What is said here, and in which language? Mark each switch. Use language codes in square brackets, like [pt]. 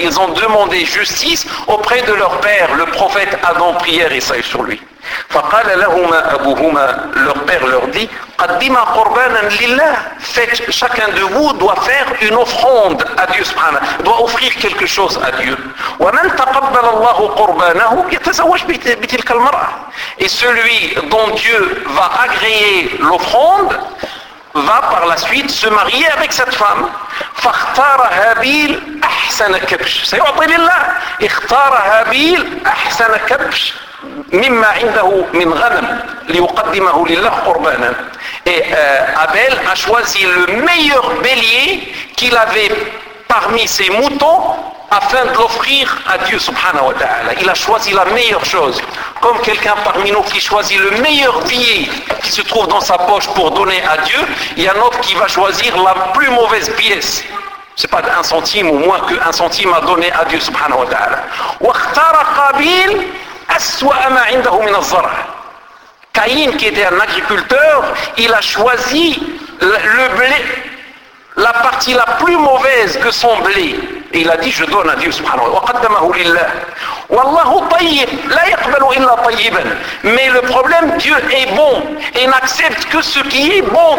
[fr] Ils ont demandé justice auprès de leur père, le prophète Adam, prière et salut sur lui. [ar] فقال لهما أبوهما, [fr] leur père leur dit, [ar] قدما قربانا لله, [fr] faites, chacun de vous doit faire une offrande à Dieu سبحانه, doit offrir quelque chose à Dieu. [ar] ومن تقبل الله قربانه يتزوج بتلك المرأة. [fr] Et celui dont Dieu va agréer l'offrande va par la suite se marier avec cette femme. [ar] فاختار هابيل أحسن كبش سيعطي لله. اختار هابيل أحسن كبش مما عنده من غنم ليقدمه لله قربانا. [fr] Et Abel a choisi le meilleur bélier qu'il avait parmi ses moutons afin de l'offrir à Dieu subhanahu wa ta'ala. Il a choisi la meilleure chose, comme quelqu'un parmi nous qui choisit le meilleur billet qui se trouve dans sa poche pour donner à Dieu, il y a un autre qui va choisir la plus mauvaise pièce. C'est pas un centime ou moins qu'un centime à donner à Dieu subhanahu wa ta'ala. [ar] واختار قابيل أسوأ ما عنده من الزرع. [fr] Caïn, qui était un agriculteur, il a choisi le blé, la partie la plus mauvaise que son blé. Et il a dit, je donne à Dieu, subhanahu wa ta'ala. [ar] Wallahu tayyib, la yaqbalu illa tayyiban. [fr] Mais le problème, Dieu est bon et n'accepte que ce qui est bon.